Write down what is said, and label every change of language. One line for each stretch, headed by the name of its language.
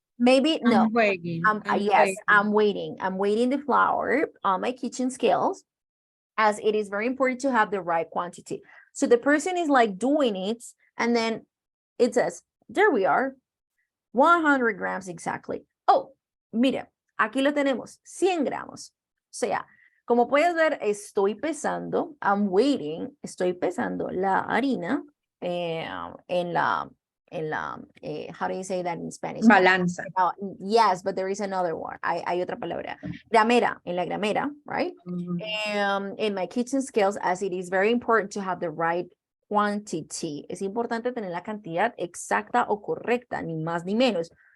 English: Maybe no. I'm waiting. I'm waiting. I'm weighing the flour on my kitchen scales, as it is very important to have the right quantity. So the person is like doing it, and then it says, there we are, 100 grams exactly.
Spanish: Oh, mira, aquí lo tenemos, 100 gramos. O sea, como puedes ver, estoy pesando,
English: I'm weighing,
Spanish: estoy pesando la harina en la,
English: how do you say that in Spanish?
Spanish: Balanza.
English: Yes, but there is another one.
Spanish: Hay otra palabra. Gramera, en la gramera,
English: right? In my kitchen scales, as it is very important to have the right quantity.
Spanish: Es importante tener la cantidad exacta o correcta, ni más ni menos.